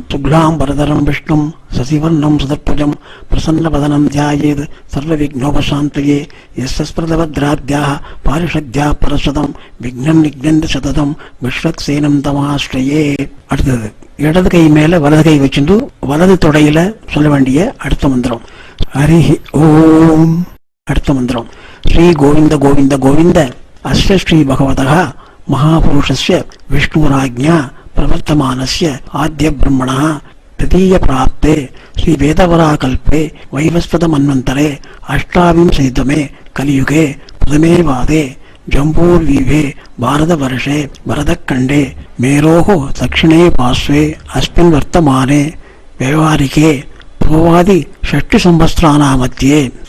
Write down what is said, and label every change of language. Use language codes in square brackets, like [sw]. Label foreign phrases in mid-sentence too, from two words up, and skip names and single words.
[sa] शुक्लाम् बरधरम् विष्णुम् शशिवर्णम् चतुर्भुजम् प्रसन्नवदनम् ध्यायेत् सर्व विघ्नोपशान्तये यस्य द्विरदवक्त्राद्याः पारिषद्याः परश्शतम् विघ्नम् निघ्नन्ति सततम् विष्वक्सेनम् तमाश्रये. [ta] அடுத்தது இடது கை மேலே வலது கை வச்சுட்டு வலது தொடையில சொல்ல வேண்டிய அடுத்த மந்திரம் [sa] हरि ओम्. [ta] அடுத்த மந்திரம் [sa] श्री गोविन्द गोविन्द गोविन्द अस्य श्री भगवतः महापुरुषस्य विष्णोराज्ञया प्रवर्तमानस्य आद्य ब्रह्मणः तृतीय प्राप्ते श्री वेदवराकल्पे वैवस्वतमन्वन्तरे अष्टाविंशतितमे कलियुगे प्रथमे वादे जम्बूर्वीभे भारतवर्षे भरतखण्डे मेरोः दक्षिणे पार्श्वे अस्मिन् वर्तमाने व्यवहारिके पूर्वादि षष्टिसंवत्सराणां मध्ये